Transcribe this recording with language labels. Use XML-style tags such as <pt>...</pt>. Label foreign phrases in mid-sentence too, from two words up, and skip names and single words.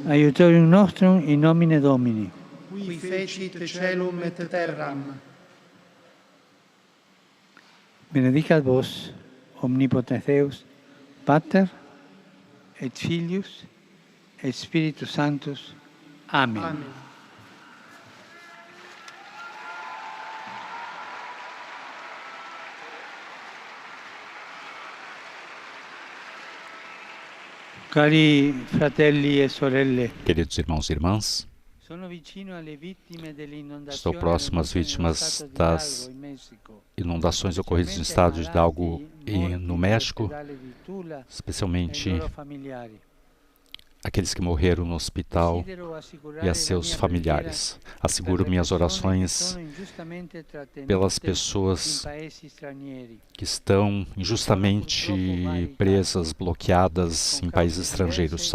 <la>Aiutorium nostrum in nomine Domini. Qui fecit caelum et terram. Benedicat vos, omnipotens Deus, Pater, et Filius, et Spiritus Sanctus. Amen. Amen.</la> <it>Cari fratelli e sorelle,</it> <pt>Queridos irmãos e irmãs,</pt> <it>sono vicino alle vittime dell'inondazione</it> <pt>estou próximo às vítimas das inundações ocorridas no estado de Hidalgo e no México, especialmente aqueles que morreram no hospital e a seus familiares. Asseguro minhas orações pelas pessoas que estão injustamente presas, bloqueadas em países estrangeiros.</pt>